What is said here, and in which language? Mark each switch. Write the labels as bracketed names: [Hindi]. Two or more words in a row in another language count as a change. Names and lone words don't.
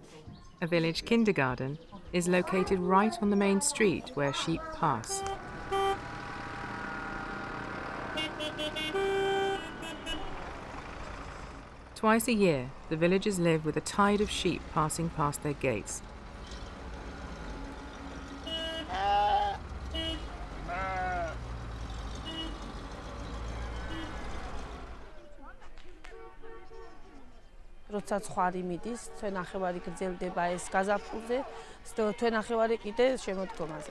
[English] A village kindergarten is located right on the main street where sheep pass. Twice a year, the villagers live with a tide of sheep passing past their gates. [Georgian] როცა ცხარი მიდის, თქვენ ნახევარი გრძელდება ეს გაზაფხულზე, თქვენ ნახევარი კიდე შემოდგომაზე.